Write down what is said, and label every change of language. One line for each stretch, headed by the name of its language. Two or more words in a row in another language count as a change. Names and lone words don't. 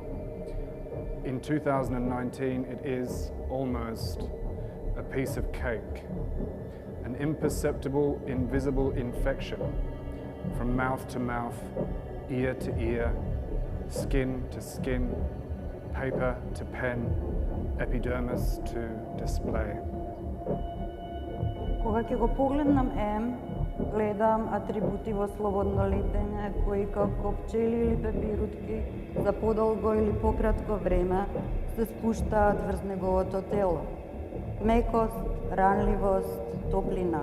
English: In 2019, it is almost a piece of cake, an imperceptible, invisible infection from mouth to mouth, ear to ear, skin to skin, paper to pen, epidermis to display.
Macedonian: Кога ќе го погледнам гледам атрибути во слободно летење кои како пчели или пепирутки за подолго или пократко време се спуштаат врз неговото тело. Мекост, ранливост, топлина.